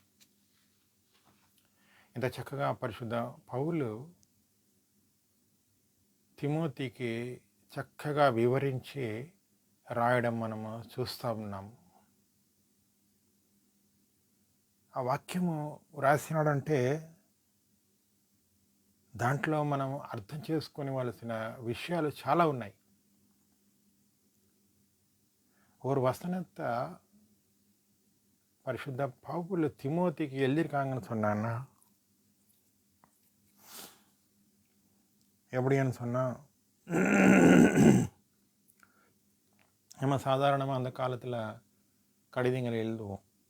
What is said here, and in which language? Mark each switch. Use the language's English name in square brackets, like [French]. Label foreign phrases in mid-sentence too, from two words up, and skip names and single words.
[Telugu] ఇంత చక్కగా పరిశుద్ధ పౌలు తిమోతికి చక్కగా వివరించి రాయడం మనము చూస్తూ ఉన్నాం. ఆ వాక్యము రాసినాడంటే దాంట్లో మనం అర్థం చేసుకోవలసిన విషయాలు చాలా ఉన్నాయి. [Tamil] ஒரு வசனத்தை பரிசுத்த பவுல் திமோத்திக்கு எழுதியிருக்காங்கன்னு சொன்னான்னா, எப்படின்னு சொன்னால், நம்ம சாதாரணமாக அந்த காலத்தில் கடிதங்களை எழுதுவோம்.